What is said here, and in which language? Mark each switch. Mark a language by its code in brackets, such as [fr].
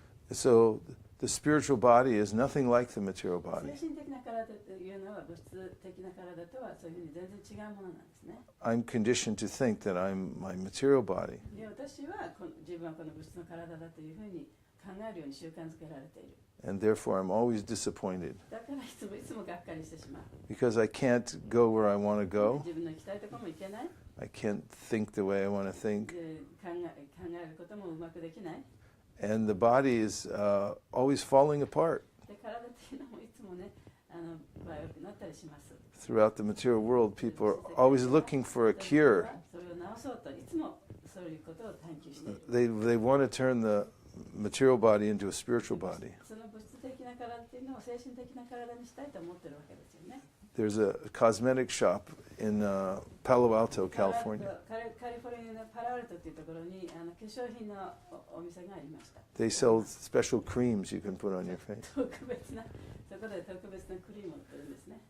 [en] So the spiritual body is nothing like the material body. [ja] 精神的な体というのは物質的な体とはそういうふうに全然違うものなんですね。 [en] I'm conditioned to think that I'm my material body. [ja] で私は自分はこの物質の体だというふうに考えるように習慣づけられている。 [en] And therefore I'm always disappointed [ja] だからいつもがっかりしてしまう。 [en] because I can't go where I want to go. [ja] 自分の行きたいところも行けない。 [en] I can't think the way I want to think. [ja] で考えることもうまくできない。 [en] And the body is always falling apart. [ja] で体っていうのもいつもね、悪くなったりします。 [en] Throughout the material world, people are always looking for a cure. [ja] それを治そうといつもいうことを探求している。 [en] They want to turn the material body into a spiritual body. [ja] その物質的な体っていうのを精神的な体にしたいと思ってるわけですよね。 [en] There's a cosmetic shop in Palo Alto, California. [ja] カリフォルニアのパラアルトっていうところに化粧品のお店がありました。 [en] They sell special creams you can put on your face. [ja] そこで特別なクリームを売ってるんですね。